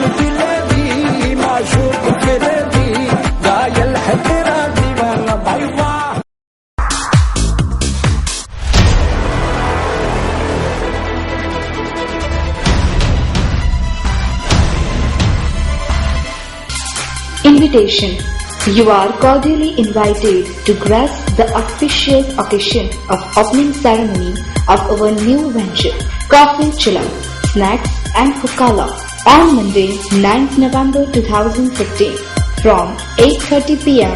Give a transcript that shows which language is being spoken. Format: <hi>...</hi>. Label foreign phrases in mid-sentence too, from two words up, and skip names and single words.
<hi>जिलेबी माशूक फिरेबी घायल है तेरा दीवाना भाई वाह.</hi> <en>Invitation. You are cordially invited to grace the auspicious occasion of opening ceremony of our new venture, Coffee Chillum, Snacks and Hookah on Monday, 9th November 2015 from 8:30 p.m.</en>